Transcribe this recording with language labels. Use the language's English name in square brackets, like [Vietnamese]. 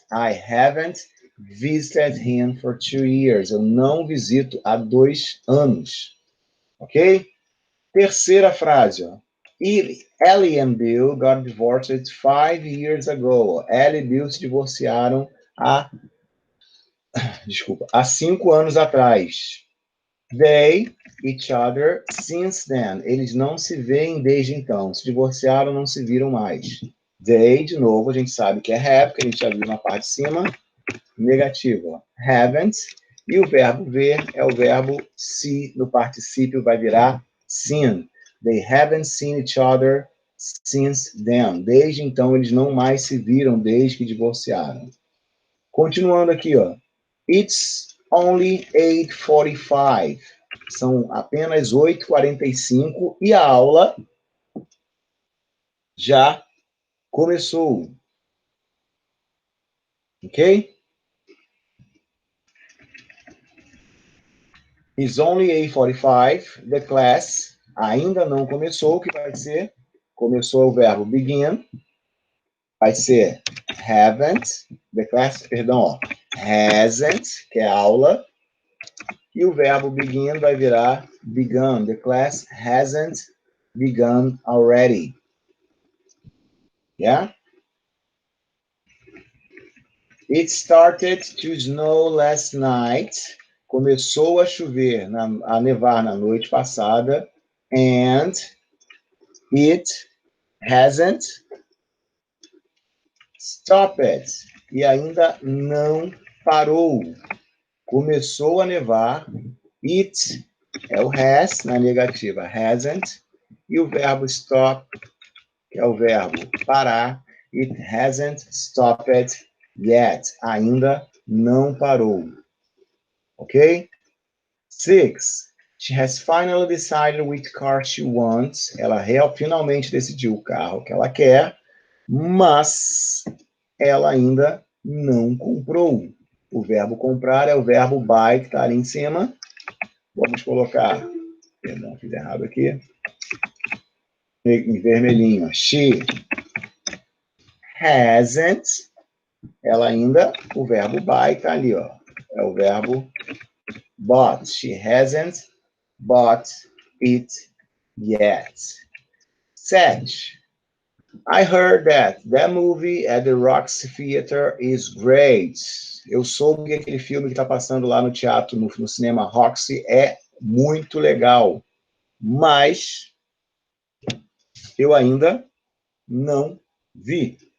[English] I haven't visited him for 2 years. [Portuguese] Eu não visito há 2 anos. Ok? Terceira frase, ó. [English] Ellie and Bill got divorced 5 years ago. [Portuguese] Ellie e Bill se divorciaram há 5 anos atrás. [English] They, each other, since then. [Portuguese] Eles não se veem desde então. Se divorciaram, não se viram mais. They, de novo, a gente sabe que é have, que a gente já viu na parte de cima. Negativo. Haven't. E o verbo ver é o verbo see. No particípio vai virar seen. [English] They haven't seen each other since then. [Portuguese] Desde então, eles não mais se viram desde que divorciaram. Continuando aqui, ó. [English] It's only 8:45. [Portuguese] São apenas 8:45 e a aula já começou. Ok? [English] It's only 8:45. The class [Portuguese] ainda não começou. O que vai ser? Começou o verbo begin. Vai ser haven't. [English] The class, [Portuguese] perdão, ó. Hasn't, que é a aula. E o verbo begin vai virar begun. [English] The class hasn't begun already. Yeah? It started to snow last night. [Portuguese] Começou a chover, a nevar na noite passada. [English] And it hasn't stopped. [Portuguese] E ainda não parou. Começou a nevar. It é o has na negativa. Hasn't. E o verbo stop, que é o verbo parar. [English] It hasn't stopped yet. [Portuguese] Ainda não parou. [English] Ok? 6. She has finally decided which car she wants. [Portuguese] Ela finalmente decidiu o carro que ela quer, mas ela ainda não comprou. O verbo comprar é o verbo buy, que está ali em cima. Vamos colocar, perdão, fiz errado aqui, em vermelhinho. [English] She hasn't, [Portuguese] ela ainda, o verbo buy está ali, ó. É o verbo bought. [English] She hasn't bought it yet. [Portuguese] 7. [English] I heard that movie at the Roxy Theater is great. [Portuguese] Eu soube que aquele filme que está passando lá no teatro, no cinema Roxy, é muito legal. Mas eu ainda não vi.